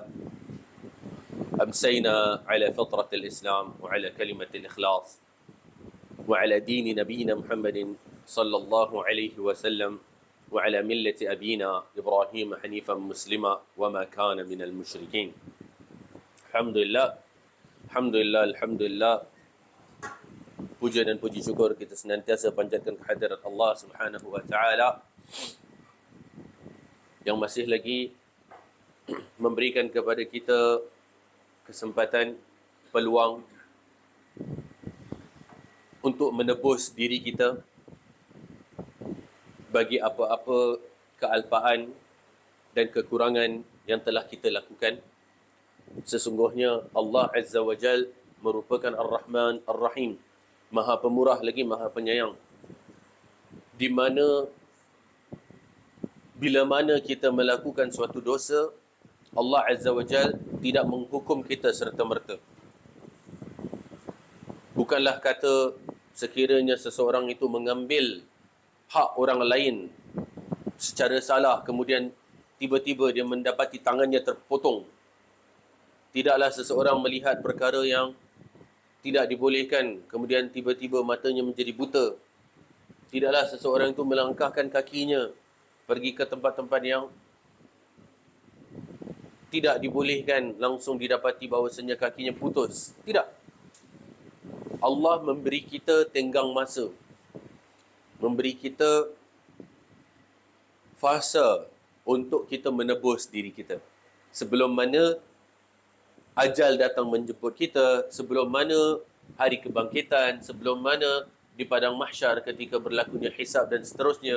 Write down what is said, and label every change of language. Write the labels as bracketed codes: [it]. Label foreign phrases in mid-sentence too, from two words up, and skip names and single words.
[ar] أمسينا على فطرة الإسلام وعلى كلمة الإخلاص وعلى دين نبينا محمد صلى الله عليه وسلم وعلى ملة أبينا إبراهيم حنيفا مسلما وما كان من المشركين. الحمد لله، الحمد لله، الحمد لله. [ms] Puja dan puji syukur kita senantiasa panjatkan kehadirat Allah [ar] سبحانه وتعالى [ms] yang masih lagi memberikan kepada kita kesempatan, peluang untuk menebus diri kita bagi apa-apa kealpaan dan kekurangan yang telah kita lakukan. Sesungguhnya Allah [ar] عز وجل [ms] merupakan [ar] الرحمن الرحيم, [ms] Maha Pemurah lagi Maha Penyayang, di mana bila mana kita melakukan suatu dosa, Allah [ar] عز وجل [ms] tidak menghukum kita serta-merta. Bukanlah kata sekiranya seseorang itu mengambil hak orang lain secara salah, kemudian tiba-tiba dia mendapati tangannya terpotong. Tidaklah seseorang melihat perkara yang tidak dibolehkan, kemudian tiba-tiba matanya menjadi buta. Tidaklah seseorang itu melangkahkan kakinya pergi ke tempat-tempat yang tidak dibolehkan, langsung didapati bahawasanya kakinya putus. Tidak. Allah memberi kita tenggang masa, memberi kita fasa untuk kita menebus diri kita. Sebelum mana ajal datang menjemput kita, sebelum mana hari kebangkitan, sebelum mana di padang mahsyar ketika berlakunya hisab dan seterusnya.